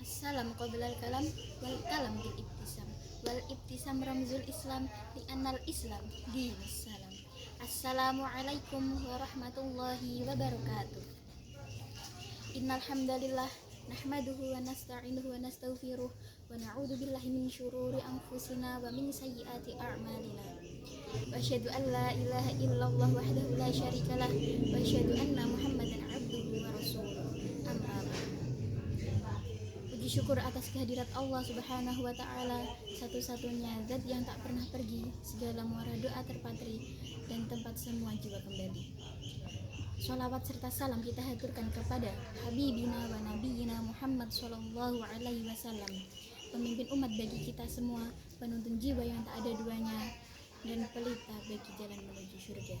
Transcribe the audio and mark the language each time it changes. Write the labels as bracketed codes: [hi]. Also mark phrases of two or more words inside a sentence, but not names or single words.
[ar] السلام قبل الكلام والكلام بالابتسام والابتسام رمز الإسلام لأن الإسلام دين السلام. السلام عليكم ورحمة الله وبركاته. إن الحمد لله نحمده ونستعينه ونستغفره ونعوذ بالله من شرور أنفسنا ومن سيئات أعمالنا. وأشهد أن لا إله إلا الله وحده لا شريك له وأشهد أن محمدا عبده ورسوله. أما بعد. [id] Puji syukur atas kehadirat Allah [ar] سبحانه وتعالى, [id] satu-satunya zat yang tak pernah pergi, segala muara doa terpatri dan tempat semua jiwa kembali. Sholawat serta salam kita haturkan kepada [ar] حبيبنا ونبينا محمد صلى الله عليه وسلم, [id] pemimpin umat bagi kita semua, penuntun jiwa yang tak ada duanya, dan pelita bagi jalan menuju surga.